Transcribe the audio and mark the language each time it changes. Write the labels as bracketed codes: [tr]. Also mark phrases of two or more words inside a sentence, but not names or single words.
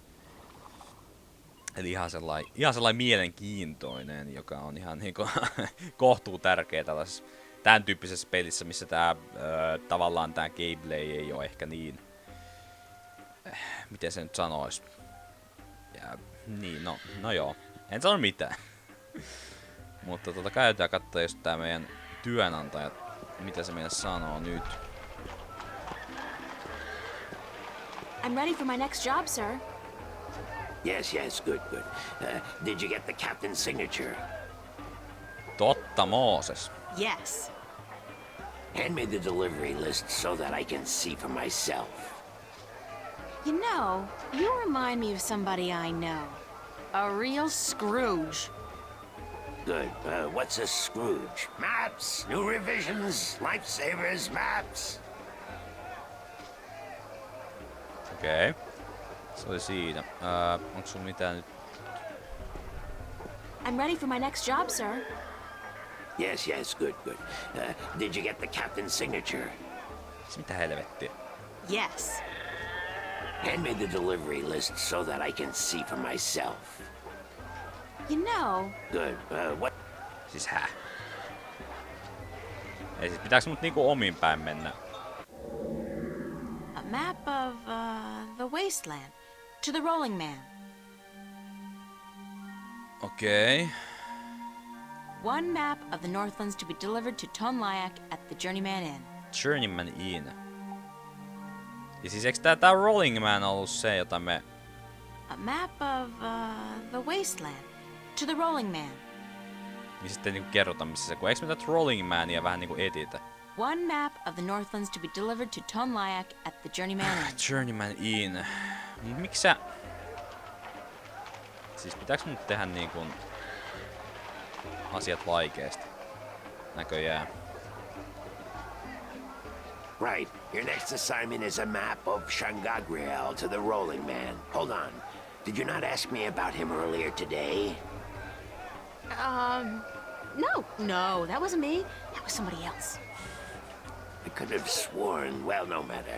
[fi] Eli ihan sellainen mielenkiintoinen, joka on ihan niinku kohtuu tärkeä tällaisessa tämän tyyppisessä pelissä, missä tavallaan tää gameplay ei ole ehkä niin, miten se nyt sanois. Ja, niin, no joo, en sano mitään. Mutta käytetään katsoa just tää meidän työnantaja, mitä se meidän sanoo nyt. [en] I'm ready for my next job, sir. Yes, good. Did you get the captain's signature? [fi] Totta, Mooses. [en] Yes. Hand me the delivery list so that I can see for myself. You know, you remind me of somebody I know. A real Scrooge. Good. What's a Scrooge? Maps, new revisions, lifesavers, maps. [fi] Okei. Se oli siinä. Onks sulla mitään nyt? [en] I'm ready for my next job, sir. Yes, good. Did you get the captain's signature? [fi] Mitä helvettiä? [en] Yes. Hand me the delivery list so that I can see for myself. You know... Good. What? [fi] Siis Ei siis pitääks mut niinku omin päin mennä? [en] A map of, the wasteland. To the Rolling Man. Okei. One map of the Northlands to be delivered to Tonlayak at the Journeyman Inn. Journeyman Inn. [fi] Ja siis eiks tää Rolling Man ollut se, jota me... [en] A map of, the wasteland. To the Rolling Man. [fi] Niin sitten niinku kerrota missä se... Kun eiks me tätä Rolling Mania vähän niinku etitä? [en] One map of the Northlands to be delivered to Tonlayak at the Journeyman Inn. Journeyman Inn. [fi] Miksi sä... Siis pitääks mun tehdä niinku... asiat vaikeesti? Näköjään. [en] Right. Your next assignment is a map of Shangagriel to the Rolling Man. Hold on. Did you not ask me about him earlier today? No, that wasn't me. That was somebody else. I could have sworn. Well, no matter.